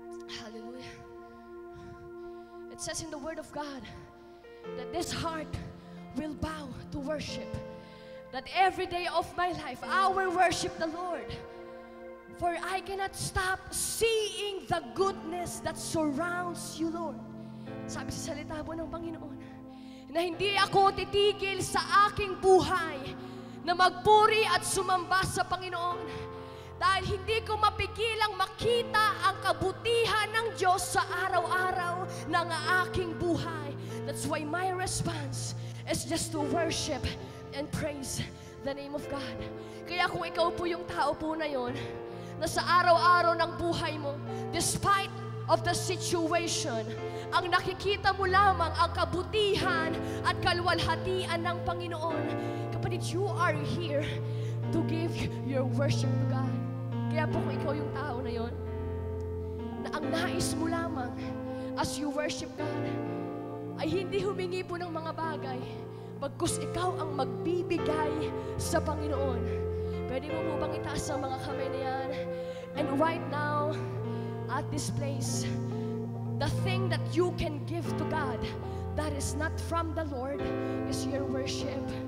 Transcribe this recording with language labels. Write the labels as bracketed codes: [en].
[en] Hallelujah. It says in the Word of God that this heart will bow to worship. That every day of my life, I will worship the Lord. For I cannot stop seeing the goodness that surrounds you, Lord. [tl] Sabi sa salita po ng Panginoon, na hindi ako titigil sa aking buhay na magpuri at sumamba sa Panginoon. Dahil hindi ko mapigilang makita ang kabutihan ng Diyos sa araw-araw ng aking buhay. [en] That's why my response is just to worship and praise the name of God. [tl] Kaya kung ikaw po yung tao po na yon, na sa araw-araw ng buhay mo, [en] despite of the situation, [tl] ang nakikita mo lamang ang kabutihan at kaluwalhatian ng Panginoon. Kapatid, [en] you are here to give your worship to God. [tl] Kaya po kung ikaw yung tao na yon, na ang nais mo lamang [en] as you worship God [tl] ay hindi humingi po ng mga bagay, bagkus ikaw ang magbibigay sa Panginoon. Pwede mo po bang itaas ang mga kamay na yan? [en] And right now, at this place, the thing that you can give to God that is not from the Lord is your worship.